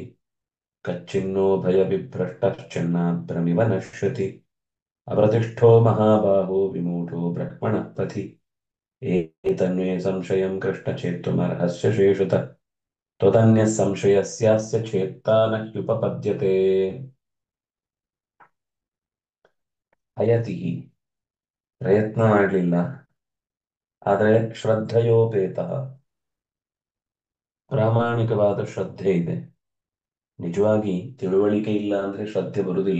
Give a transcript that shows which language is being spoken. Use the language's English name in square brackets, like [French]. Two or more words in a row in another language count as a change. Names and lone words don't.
[Sanskrit] कच्चिन्नो भयविभ्रष्टश्चिन्नाभ्रमिव नश्यति। अप्रतिष्ठो महाबाहो विमूढो ब्रह्मणः पथि। एतन्मे संशयं कृष्ण चेत्तुमर्हस्य शेषतः। त्वदन्यः संशयस्यास्य चेत्ता न ह्युपपद्यते। [Kannada] ಅಯತಿಹಿ ಪ್ರಯತ್ನ ಮಾಡಲಿಲ್ಲ, ಆದರೆ ಶ್ರದ್ಧೆಯೋಪೇತಃ ಪ್ರಾಮಾಣಿಕವಾದ ಶ್ರದ್ಧೆ ಇದೆ. ನಿಜವಾಗಿ ತಿಳುವಳಿಕೆ ಇಲ್ಲ ಅಂದ್ರೆ ಶ್ರದ್ಧೆ ಬರುವುದಿಲ್ಲ.